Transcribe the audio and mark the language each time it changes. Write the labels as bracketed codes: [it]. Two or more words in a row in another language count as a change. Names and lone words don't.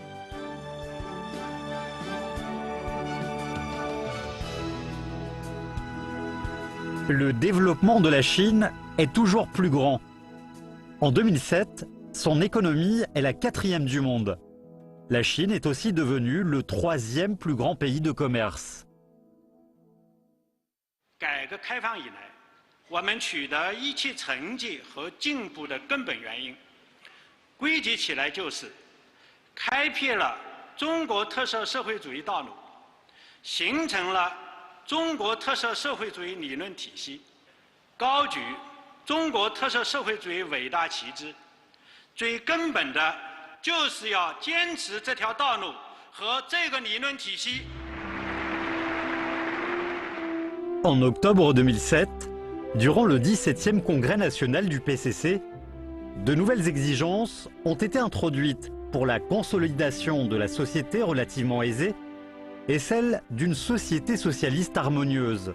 [fr] Le développement de la Chine est toujours plus grand. En 2007, son économie est la 4e du monde. La Chine est aussi devenue le 3e plus grand pays de commerce. [zh] 改革开放以来，我们取得一切成绩和进步的根本原因，归结起来就是开辟了中国特色社会主义道路，形成了中国特色社会主义理论体系，高举中国特色社会主义伟大旗帜。最根本的，就是要坚持这条道路和这个理论体系。 [fr] En octobre 2007, durant le 17e congrès national du PCC, de nouvelles exigences ont été introduites pour la consolidation de la société relativement aisée et celle d'une société socialiste harmonieuse.